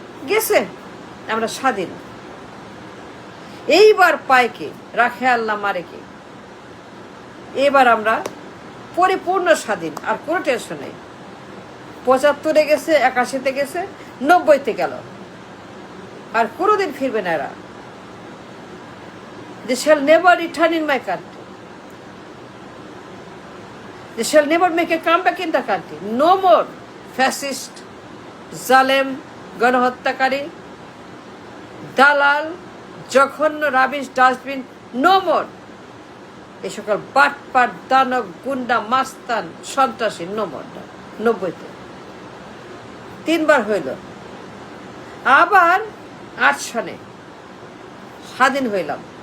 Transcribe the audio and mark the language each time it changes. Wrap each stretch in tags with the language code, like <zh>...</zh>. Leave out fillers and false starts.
<bn>গেছে, আমরা স্বাধীন। এইবার পায় কে? রাখে আল্লাহ, মারে কে? এবার আমরা পরিপূর্ণ স্বাধীন, আর কোনো টেনশন নেই। 75-এ গেছে, 81-তে গেছে, 90-তে গেল, আর কোনোদিন ফিরবে না এরা।</bn> <en>They shall never return in my country. They shall never make a comeback in the country. No more fascist,</en> <bn>জালেম, গণহত্যাকারী, দালাল, জঘন্য রাবিশ ডাস্টবিন,</bn> <en>No more.</en> <bn>এই সকল বাটপাট, দানব, গুন্ডা, মাস্তান, সন্ত্রাসী,</bn> <en>No more.</en> <bn>90-তে 3 বার হইল। আবার 8 সনে স্বাধীন হইলাম।</bn>